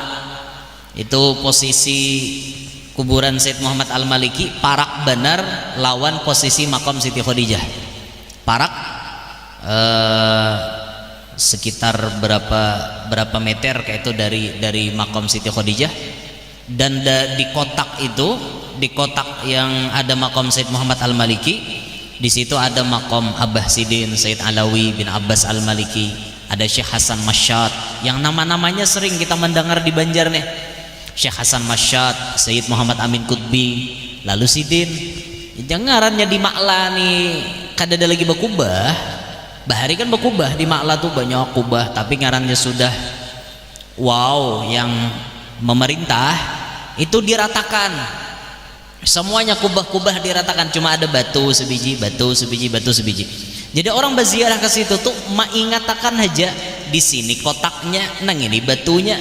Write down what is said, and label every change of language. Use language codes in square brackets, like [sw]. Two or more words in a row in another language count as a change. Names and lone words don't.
[bjn] Itu posisi kuburan Sayyid Muhammad Al-Maliki, parak benar lawan posisi makam Siti Khadijah. Parak sekitar berapa meter kayak itu dari makam Siti Khadijah. [id] Dan di kotak itu, di kotak yang ada makam Sayyid Muhammad Al-Maliki, di situ ada makam Abah Sidin Sayyid Alawi bin Abbas Al-Maliki, ada Syekh Hasan Masyad yang nama-namanya sering kita mendengar di Banjar nih. Syekh Hasan Masyad, Sayyid Muhammad Amin Qutbi, lalu Sidin. [bjn] Jangarannya di Ma'la nih kada ada lagi bakubah. Bahari kan bakubah di Ma'la tuh banyak kubah, tapi ngarannya sudah wow, [id] yang memerintah itu diratakan. Semuanya kubah-kubah diratakan, cuma ada batu sebiji. Jadi orang berziarah ke situ tuh mengatakan aja di sini kotaknya, nang ini batunya.